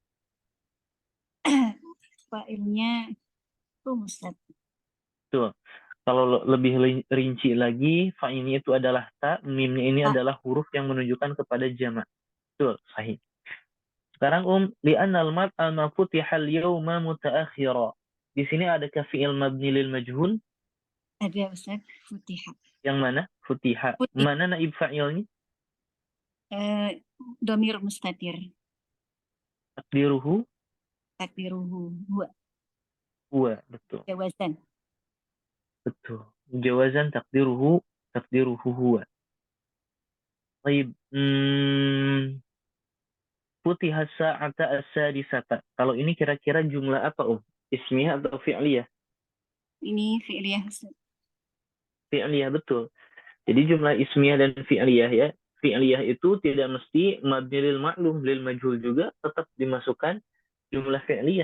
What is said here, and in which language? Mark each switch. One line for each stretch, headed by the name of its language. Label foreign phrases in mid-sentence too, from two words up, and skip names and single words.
Indonesian: Fa'ilnya Ustaz. Tuh. Kalau lebih rinci lagi, fa'ilnya itu adalah ta, mimnya ini adalah huruf yang menunjukkan kepada jamak. Tuh, sahih.
Arabic: Sekarang لأن المطعم فتح اليوم متأخرا.
Indonesian: Di sini ada
Arabic: فعل مبني للمجهول?
Indonesian: Ada Ustaz, futiha. Yang mana? Futiha. Mana naib fa'ilnya?
Arabic: ضمير مستتر. Takdiruhu huwa. Huwa,
Indonesian: betul.
Arabic: Jawazan.
Indonesian: Betul.
Arabic: جوازا تقديره هو.
Indonesian: Baik.
Arabic: فتح الساعة السادسة.
Indonesian: Kalau ini kira-kira jumlah apa, Ismiyah atau fi'liyah? Ini fi'liyah. Fi'liyah, betul. Jadi jumlah ismiyah dan fi'liyah ya. Fi'liyah itu tidak mesti
Arabic: مبني للمعلوم, للمجهول
Indonesian: juga tetap dimasukkan jumlah fi'liyah.